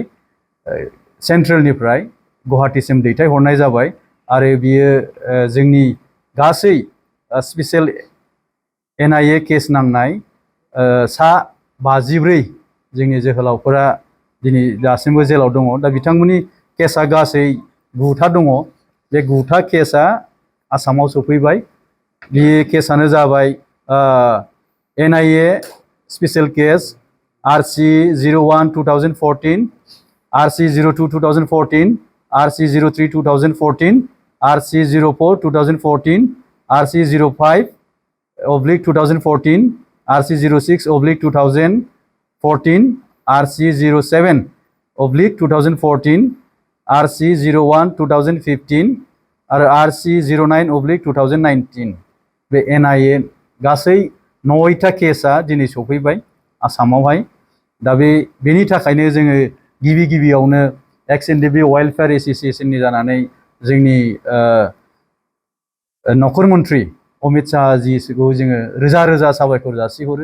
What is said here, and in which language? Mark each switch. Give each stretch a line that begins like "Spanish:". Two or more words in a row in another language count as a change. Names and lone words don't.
Bodo: सेन्ट्रेलनिफ्राय गुवाहाटीसिम दैथायहरनाय जाबाय आरो बियो जोंनि गासै
English: special NIA case
Bodo: नांनाय सा 54 जोंनि जोहोलावफोरा दिनै दासिमबो जेलाव दङ। दा बिथांमोननि केसा गासै 9था दङ। बे 9था केसा आसामाव सफैबाय। बे केसानो जाबाय
English: NIA special case
Bodo: RC 01/2014, RC 02/2014, RC 03/2014, RC 04/2014, RC 05/2014, RC 06/2014, RC 07/2014, RC 01/2015 आरो RC 09/2019 बे NIA गासै 9था केसा दिनै सफैबाय आसामावहाय। दा बेनि थाखायनो जोङो गिबियावनो एक्स एनडीएफबी वेलफेयर एसोसिएशननि जानानै जोंनि नख'र मन्त्रि अमित शाह जीखौ जोङो रोजा रोजा साबायखर जासिहरो।